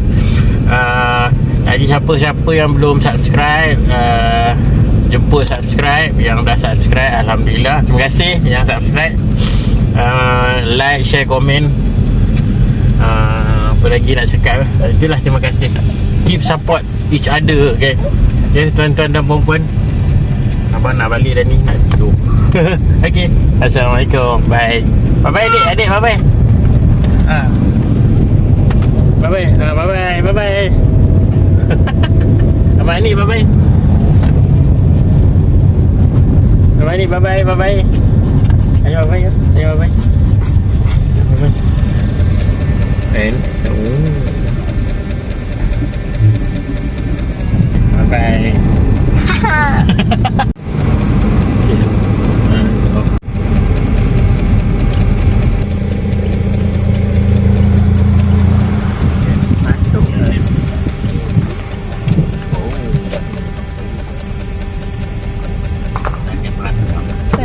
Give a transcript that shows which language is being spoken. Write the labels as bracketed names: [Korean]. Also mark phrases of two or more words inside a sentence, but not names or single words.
[Malay] Jadi siapa-siapa yang belum subscribe, jemput subscribe. Yang dah subscribe, alhamdulillah, terima kasih yang subscribe. Like, share, komen. Apa lagi nak cakap? Itulah, terima kasih. [English] Keep support each other, okay? [Malay] Okay, tuan-tuan dan puan-puan, abang nak balik dah ni, nak tidur. Okay, Assalamualaikum. Bye. Bye-bye adik, bye-bye. Bye-bye. Bye-bye. Abang ni, bye-bye. Abang ni, bye-bye. Ayo, bye-bye. Bye-bye. [English] And bye-bye. [Malay] Masuk. Kan?